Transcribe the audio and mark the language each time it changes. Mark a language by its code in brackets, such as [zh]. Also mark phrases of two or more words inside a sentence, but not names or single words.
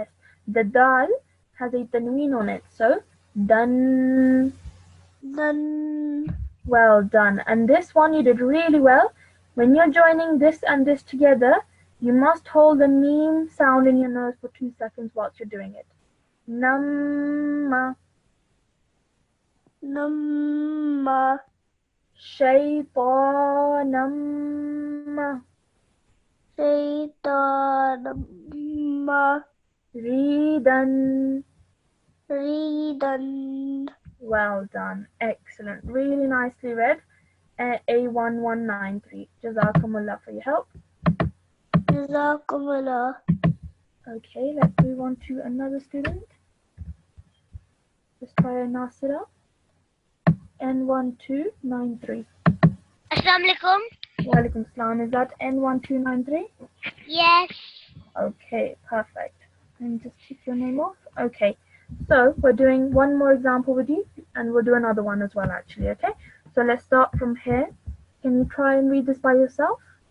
[en] The dal has a tanween on it, so done. Done. Well done. And this one you did really well. When you're joining this and this together, you must hold the meme sound in your nose for 2 seconds whilst you're doing it. Namma. Namma. Shaytanamma. Shaitanamma. Redan. Redan. Well done. Excellent. Really nicely read. A1193. Jazakumullah for your help. [ar] Jazakumullah. [en] Okay, let's move on to another student. Let's try Nasirat. N1293. [ar] Assalamu alaikum. Walaikum salam. [en] Is that N1293? Yes. Okay, perfect. And just keep your name off. Okay, so we're doing one more example with you, and we'll do another one as well, actually. Okay, so let's start from here. Can you try and read this by yourself?